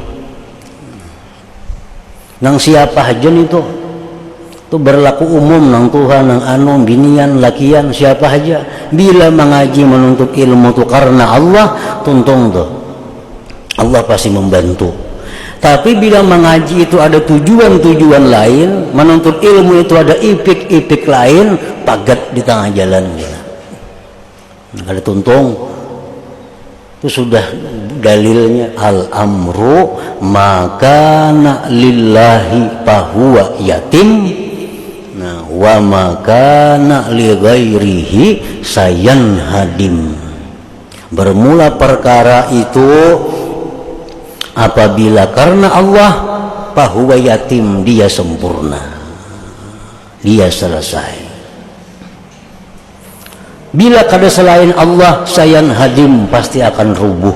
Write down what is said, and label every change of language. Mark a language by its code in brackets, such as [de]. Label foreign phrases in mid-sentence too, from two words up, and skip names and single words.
[bjn] Nang siapa hajan itu berlaku umum nang Tuhan nang anu binian lakian siapa aja bila mengaji menuntut ilmu itu karena Allah tuntung tuh Allah pasti membantu. Tapi bila mengaji itu ada tujuan-tujuan lain menuntut ilmu itu ada ipik-ipik lain pagat di tengah jalan ya. Ada tuntung itu sudah dalilnya [ar] الأمر ما كان لله فهو يتم. Nah, وما كان لغيره سينهدم. [bjn] Bermula perkara itu apabila karena Allah [ar] فهو يتم [bjn] dia sempurna. Dia selesai. Bila kada selain Allah [ar] سينهدم [bjn] pasti akan rubuh.